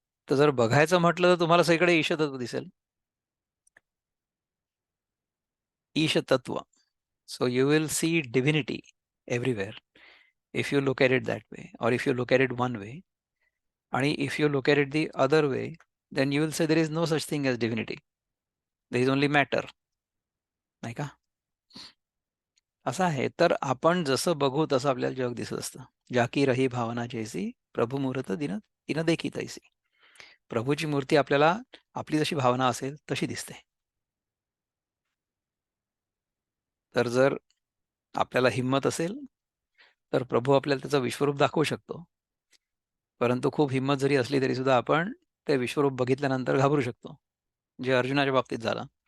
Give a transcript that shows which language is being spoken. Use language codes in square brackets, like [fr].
[mr] तर जर बघायचं म्हटलं तर तुम्हाला सगळीकडे ईशतत्व दिसेल. ईशतत्व. [en] So you will see divinity everywhere if you look at it that way, और if you look at it one way. आणि if you look at it the other way, then you will say there is no such thing as divinity. There is only matter. [mr] नाही का? असं आहे. तर आपण जसं बघू तसं आपल्याला जग दिसत असतं. [hi] जाकी रही भावना जैसी, प्रभू मूर्त दिन तिनं देखी तैसी. [mr] प्रभूची मूर्ती आपल्याला आपली जशी भावना असेल तशी दिसते. तर जर आपल्याला हिंमत असेल तर प्रभू आपल्याला त्याचं विश्वरूप दाखवू शकतो. परंतु खूप हिंमत जरी असली तरी सुद्धा आपण ते विश्वरूप बघितल्यानंतर घाबरू शकतो, जे अर्जुनाच्या बाबतीत झालं.